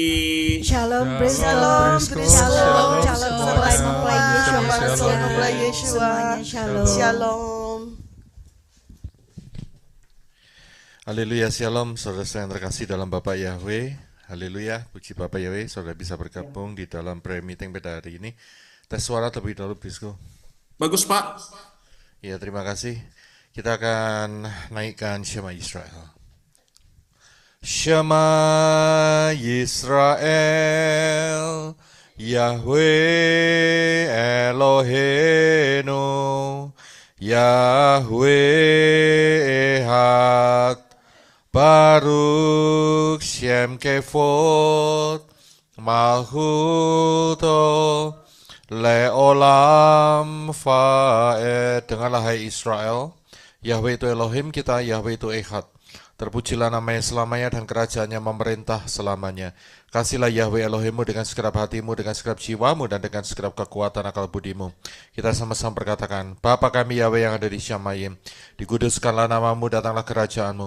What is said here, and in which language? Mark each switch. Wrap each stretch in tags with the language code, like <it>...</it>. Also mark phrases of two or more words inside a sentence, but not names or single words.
<id>Shalom,</id> <en>praise the</en> <id>Shalom,</id> <en>Lord.</en> <id>Brisco. Shalom, Shalom mempelai semuanya. Yeshua, Shalom. mempelai Yeshua. Semuanya shalom. Shalom. Haleluya, shalom saudara yang terkasih dalam Bapak Yahweh. Haleluya, puji Bapak Yahweh, saudara bisa bergabung di dalam</id> <en>prayer meeting</en> <id>pada hari ini. Tes suara terlebih dahulu, Brisco. Bagus Pak. Ya, terima kasih. Kita akan naikkan Shema Israel.</id> <he>שמע ישראל יהוה אלוהינו יהוה אחד ברוך שם כבוד מלכותו לעולם ועד.</he> <id>Dengarlah hai Israel, Yahweh itu Elohim kita, Yahweh itu Ehad. Terpujilah namanya selamanya dan kerajaannya memerintah selamanya. Kasihlah Yahweh Elohimmu dengan segenap hatimu, dengan segenap jiwamu, dan dengan segenap kekuatan akal budimu. Kita sama-sama berkatakan, Bapa kami Yahweh yang ada di Syamayim, dikuduskanlah namamu, datanglah kerajaanmu.</id>